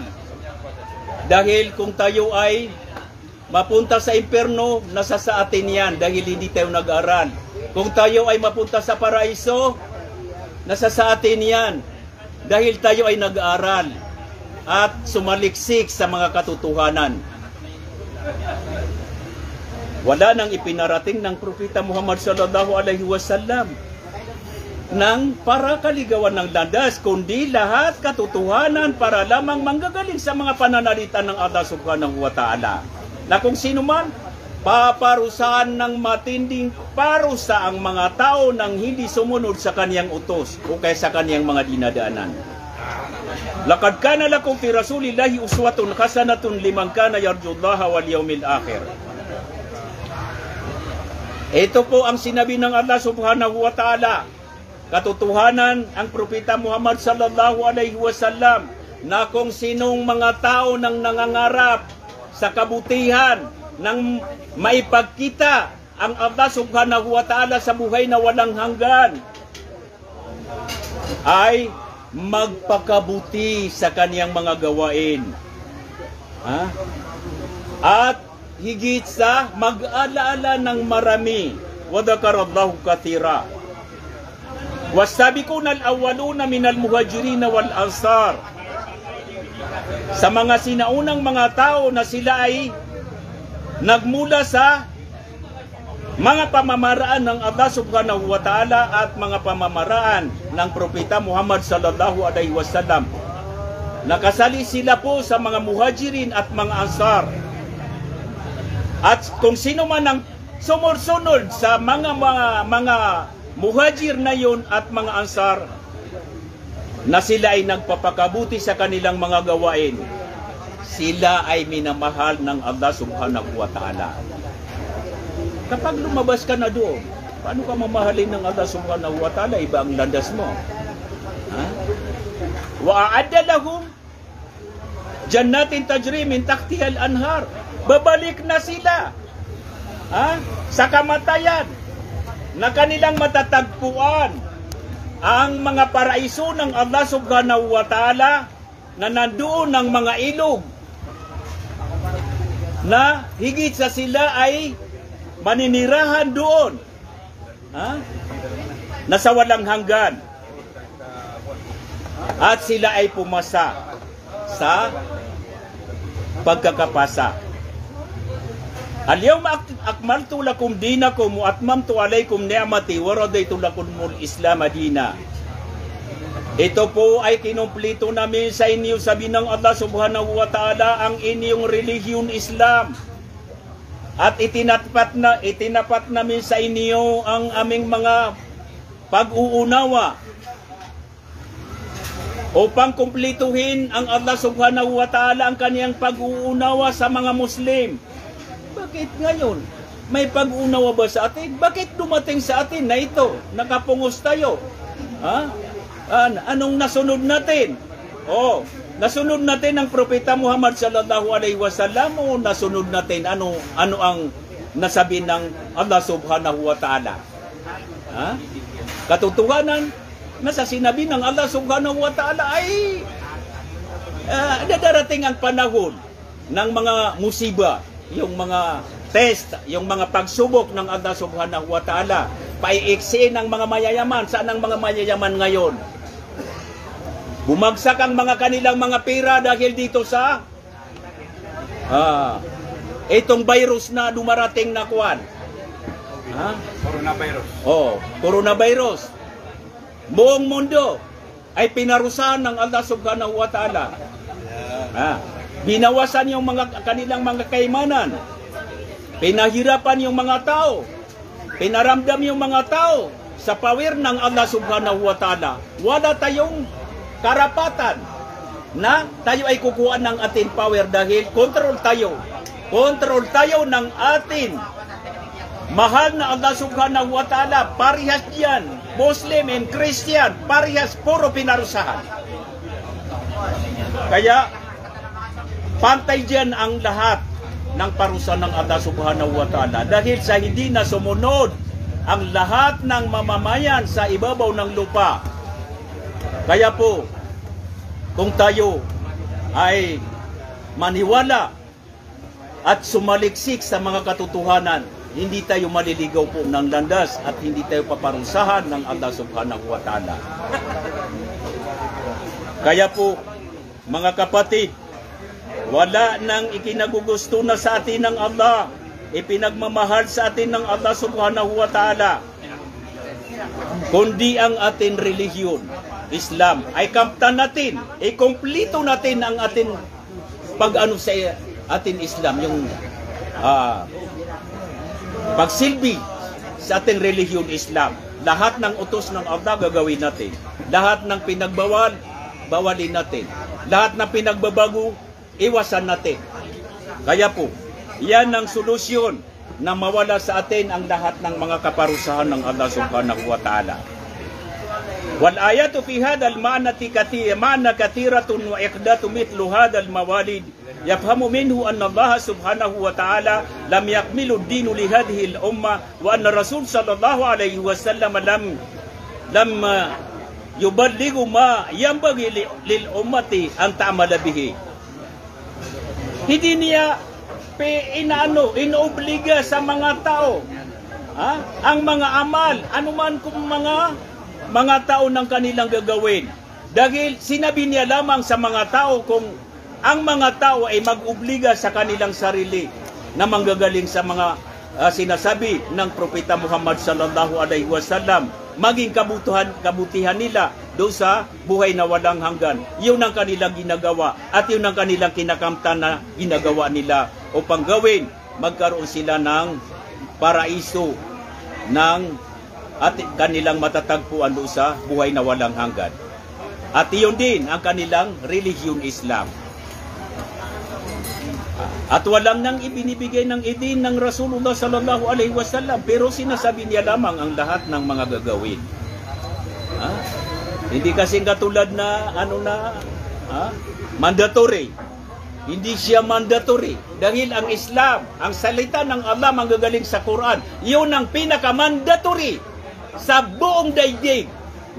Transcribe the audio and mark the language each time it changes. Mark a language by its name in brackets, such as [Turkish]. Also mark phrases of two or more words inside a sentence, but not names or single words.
[Filipino] Dahil kung tayo ay mapunta sa impyerno, nasa sa atin yan dahil hindi tayo nag-aral. Kung tayo ay mapunta sa paraiso, nasa sa atin yan dahil tayo ay nag-aral at sumaliksik sa mga katotohanan. Wala nang ipinarating ng Propeta Muhammad [Arabic] صلى الله عليه وسلم [Filipino] ng para kaligawan ng landas, kundi lahat katotohanan para lamang manggagaling sa mga pananalita ng Allah [Arabic] سبحانه وتعالى. [Filipino] Na kung sino man, paparusahan ng matinding parusa ang mga tao nang hindi sumunod sa kaniyang utos o kaya sa kaniyang mga dinadaanan. [Arabic] لقد كان لكم في رسول الله أسوة حسنة لمن كان يرجو الله واليوم الآخر. [Filipino] Ito po ang sinabi ng Allah [Arabic] سبحانه وتعالى. [Filipino] Katotohanan ang Propeta Muhammad [Arabic] صلى الله عليه وسلم [Filipino] na kung sinong mga tao nang nangangarap sa kabutihan nang maipagkita ang Allah [Arabic] سبحانه وتعالى [Filipino] sa buhay na walang hanggan ay magpakabuti sa kaniyang mga gawain. At higit sa mag-alaala ng marami. [Arabic] وذكر الله كثيرا والسابقون الأولون من المهاجرين والأنصار. [Filipino] Sa mga sinaunang mga tao na sila ay nagmula sa mga pamamaraan ng Allah [Arabic] سبحانه وتعالى [Filipino] at mga pamamaraan ng Propeta Muhammad [Arabic] صلى الله عليه وسلم. [Filipino] Nakasali sila po sa mga muhajirin at mga ansar. At kung sino man ang sumusunod sa mga muhajir na yun at mga ansar, na sila ay nagpapakabuti sa kanilang mga gawain, sila ay minamahal ng Allah [Arabic] سبحانه وتعالى. [Filipino] Kapag lumabas ka na doon, paano ka mamahalin ng Allah [Arabic] سبحانه وتعالى? [Filipino] Iba ang landas mo. [Arabic] وأعد لهم جنات تجري من تحتها الأنهار. [Filipino] Babalik na sila sa kamatayan na kanilang matatagpuan ang mga paraiso ng Allah [Arabic] سبحانه وتعالى [Filipino] na nandoon ng mga ilog na higit sa sila ay maninirahan doon, na sa walang hanggan, at sila ay pumasa sa pagkakapasa. [Arabic] اليوم أكملت لكم دينكم وأتممت عليكم نعمتي ورضيت لكم الإسلام دينا. [Filipino] Ito po ay kinumpleto namin sa inyo, sabi ng Allah [Arabic] سبحانه وتعالى, [Filipino] ang inyong relihiyon Islam. At itinapat namin sa inyo ang aming mga pag-uunawa upang kumpletuhin ang Allah [Arabic] سبحانه وتعالى [Filipino] ang kaniyang pag-uunawa sa mga Muslim. Bakit ngayon? May pag-uunawa ba sa atin? Bakit dumating sa atin na ito? Nakapungos tayo. Anong nasunod natin? Nasunod natin ang Propeta Muhammad [Arabic] صلى الله عليه وسلم [Filipino] o nasunod natin ano ang nasabi ng Allah [Arabic] سبحانه وتعالى? [Filipino] Katotohanan na sa sinabi ng Allah [Arabic] سبحانه وتعالى [Filipino] ay darating ang panahon ng mga musiba, yung mga test, yung mga pagsubok ng Allah [Arabic] سبحانه وتعالى. [Filipino] Paiiksi ng mga mayayaman. Saan ang mga mayayaman ngayon? Bumagsak ang mga kanilang mga pera dahil dito sa itong virus na dumarating na kuwan. Coronavirus. Coronavirus. Buong mundo ay pinarusahan ng Allah [Arabic] سبحانه وتعالى. [Filipino] Binawasan yung mga kanilang mga kaimanan. Pinahirapan yung mga tao. Pinaramdam yung mga tao sa power ng Allah [Arabic] سبحانه وتعالى. [Filipino] Wala tayong karapatan na tayo ay kukuha ng ating power dahil control tayo. Control tayo ng atin mahal na Allah [Arabic] سبحانه وتعالى. [Filipino] Parihas yan, [English] Muslim and Christian, [Filipino] parihas puro pinarusahan. Kaya pantay dyan ang lahat ng parusa ng Allah [Arabic] سبحانه وتعالى [Filipino] dahil sa hindi na sumunod ang lahat ng mamamayan sa ibabaw ng lupa. Kaya po, kung tayo ay maniwala at sumaliksik sa mga katotohanan, hindi tayo maliligaw po ng landas at hindi tayo paparusahan ng Allah [Arabic] سبحانه وتعالى. [Filipino] Kaya po, mga kapatid, wala nang ikinagugusto na sa atin ng Allah, ipinagmamahal sa atin ng Allah [Arabic] سبحانه وتعالى, [Filipino] kundi ang ating relihiyon, Islam. Ay kamtan natin, ikumpleto natin ang ating pag-ano sa ating Islam, yung pagsilbi sa ating relihiyon Islam. Lahat ng utos ng Allah gagawin natin. Lahat ng pinagbawal, bawalin natin. Lahat ng pinagbabago, iwasan natin. Kaya po, yan ang solusyon na mawala sa atin ang lahat ng mga kaparusahan ng Allah [Arabic] سبحانه وتعالى. والآيات في هذا المعنى كثيرة وإقامة مثل هذه الموالد يفهم منه أن الله سبحانه وتعالى لم يكمل الدين لهذه الأمة وأن الرسول صلى الله عليه وسلم لم يبلغ ما ينبغي للأمة أن تعمل به. [Filipino] Hindi niya inobliga sa mga tao ang mga amal, anuman kung mga tao ng kanilang gagawin. Dahil sinabi niya lamang sa mga tao kung ang mga tao ay mag-obliga sa kanilang sarili na manggagaling sa mga sinasabi ng Propeta Muhammad [Arabic] صلى الله عليه وسلم, [Filipino] maging kabutihan nila doon sa buhay na walang hanggan. Yun ang kanilang ginagawa at yun ang kanilang kinakamtan na ginagawa nila upang gawin, magkaroon sila ng paraiso at kanilang matatagpuan doon sa buhay na walang hanggan. At iyon din ang kanilang relihiyon Islam. At walang nang ibinibigay ng idin ng [Arabic] رسول الله صلى الله عليه وسلم, [Filipino] pero sinasabi niya lamang ang lahat ng mga gagawin. Hindi kasi katulad na mandatory. Hindi siya mandatory dahil ang Islam, ang salita ng Allah manggagaling sa Quran, yun ang pinaka-mandatory sa buong daigdig.